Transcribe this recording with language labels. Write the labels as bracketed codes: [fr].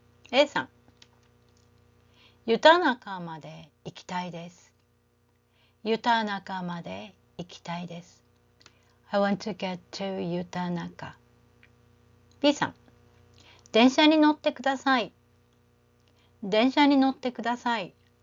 [ja] A さん、湯田中まで行きたいです。湯田中まで行きたいです。 [en] I want to get to 湯田中。 [ja] B さん、電車に乗ってください。電車に乗ってください。